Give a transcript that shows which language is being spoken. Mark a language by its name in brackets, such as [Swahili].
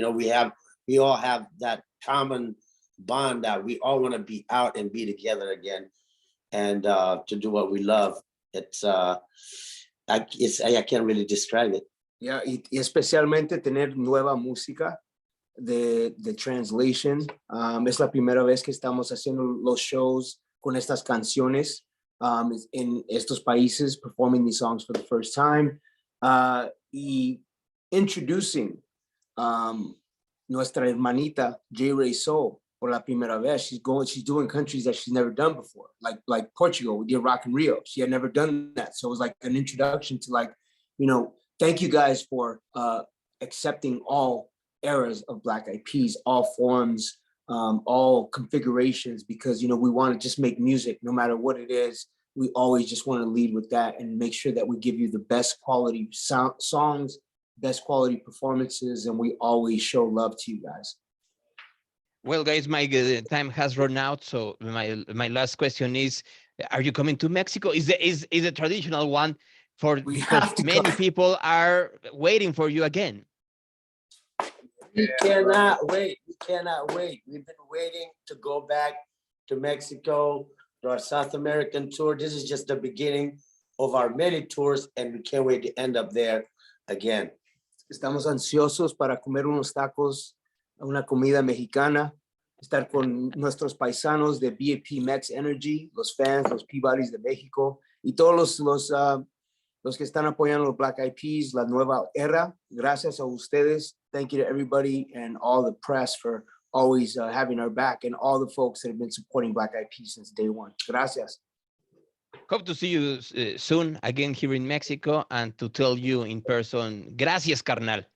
[English] We all have that common bond that we all want to be out and be together again, and to do what we love. I can't really describe it. [Spanish] Yeah, y especialmente tener nueva música de translation. Es la primera vez que estamos haciendo los shows con estas canciones en estos países, [English] performing these songs for the first time, [Spanish] y introducing nuestra hermanita J. Ray Soul por la primera vez. [English] She's doing countries that she's never done before, like Portugal. We did Rock in Rio. She had never done that, so it was like an introduction to thank you guys for accepting eras of Black Eyed Peas, all forms, all configurations, because, you know, we want to just make music no matter what it is. We always just want to lead with that and make sure that we give you the best quality songs, best quality performances, and we always show love to you guys. Well, guys, my time has run out. So my last question is, are you coming to Mexico? Is a traditional one because many people are waiting for you again. We cannot wait. We cannot wait. We've been waiting to go back to Mexico, to our South American tour. This is just the beginning of our many tours, and we can't wait to end up there again. [Spanish] Estamos ansiosos para comer unos tacos, una comida mexicana, estar con nuestros paisanos de BAP Mex Energy, los fans, los Peabodys de México y todos los que están apoyando los Black Eyed Peas, la nueva era. Gracias a ustedes. [English] Thank you to everybody and all the press for always having our back, and all the folks that have been supporting Black Eyed Peas since day one. [Spanish] Gracias. [English] Hope to see you soon again here in Mexico and to tell you in person, [Spanish] gracias, carnal.